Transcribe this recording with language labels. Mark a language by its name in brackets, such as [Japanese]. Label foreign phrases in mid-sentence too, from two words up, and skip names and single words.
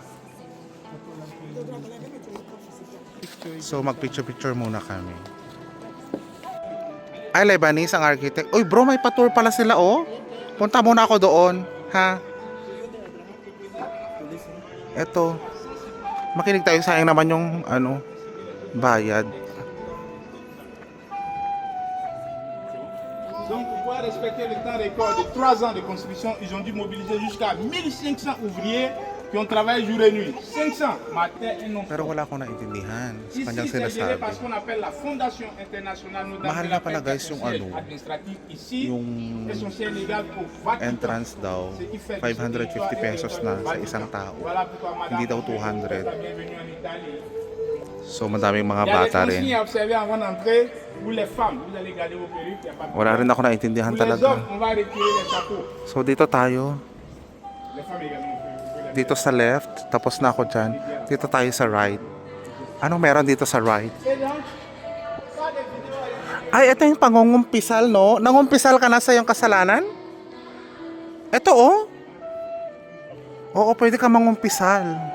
[Filipino] So, mag-picture-picture muna kami. Ay, Lebanese ang architect. Uy, bro, may pa-tour pala sila, oh. Punta muna ako doon, ha? Eto. Makinig tayo, sayang naman yung, bayad. [French] Donc, pour pouvoir respecter le temps record de 3 ans de construction, ils ont dû mobiliser jusqu'à 1500 ouvriers qui ont travaillé jour et nuit. 500 matin et non. [Filipino] Pero wala akong naintindihan sa [French] Ici, [Filipino] kanyang [French] c'est géré [Filipino] sinasabi. [French] par ce qu'on appelle la Fondation Internationale Notre-Dame [Filipino] Mahal [French] de [Filipino] na [French] la [Filipino] pala, [French] Paix, [Filipino] guys, [French] qui a [Filipino] yung [French] son siège [Filipino] ano, [French] administratif ici, [Filipino] yung [French] et son siège légal au Vatican. [Filipino] entrance daw, [French] Ce qui fait que [Filipino] 550 [French] ce territoire [Filipino] pesos [French] est [Filipino] na [French] au [Filipino] sa [French] Vatican. [Filipino] isang tao. [French] Voilà pourquoi, madame, [Filipino] Hindi daw 200. [French] bienvenue en Italie. [Filipino] So, madaming mga [French] Il y a des [Filipino] bata [French] consignes [Filipino] rin. [French] à observer avant d'entrer. Pour les femmes, vous allez garder vos perruques, il n'y a pas de [Filipino] Wala rin [French] problème. [Filipino] ako naintindihan [French] Pour les [Filipino] talaga. [French] hommes, on va retirer les chapeaux. [Filipino] So, dito tayo. [French] Les femmes également, vous pouvez les [Filipino] Dito sa left, tapos na ako dyan. Dito tayo sa right. Anong meron dito sa right? Ay, ito yung pangungumpisal, no? Nangumpisal ka na sa iyong kasalanan? Ito, oh. Oo, pwede ka mangumpisal.